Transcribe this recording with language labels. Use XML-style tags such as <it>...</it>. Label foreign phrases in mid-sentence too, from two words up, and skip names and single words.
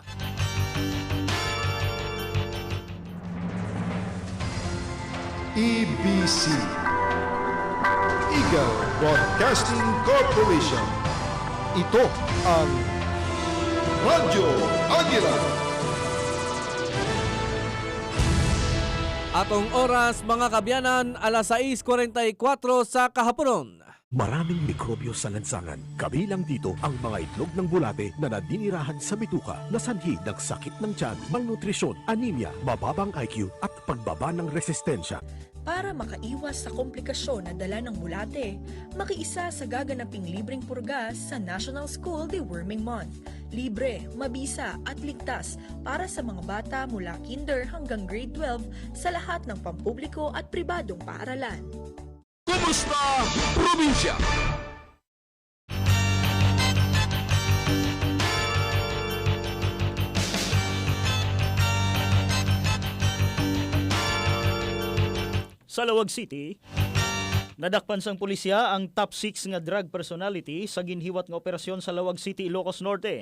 <tl>EBC Eagle Broadcasting Corporation. Ito ang Radyo Agila.</tl> <ceb>Atong oras mga kabyanan, alas 6:44 sa kahaponon.</ceb> <tl>Maraming mikrobyo sa lansangan. Kabilang dito ang mga itlog ng bulate na nadinirahan sa bituka na sanhi ng sakit ng tiyan, malnutrisyon, anemia, mababang IQ at pagbaba ng resistensya. Para makaiwas sa komplikasyon na dala ng bulate, makiisa sa gaganaping libreng purgas sa National School Deworming Month. Libre, mabisa at ligtas para sa mga bata mula kinder hanggang grade 12 sa lahat ng pampubliko at pribadong paaralan. Kumusta Probinsya?</tl> <hil>Sa Lawag City, nadakpan sang pulisya ang top 6 nga</hil> <en>drug personality</en> <hil>sa ginhiwat nga operasyon sa Lawag City, Ilocos Norte.</hil>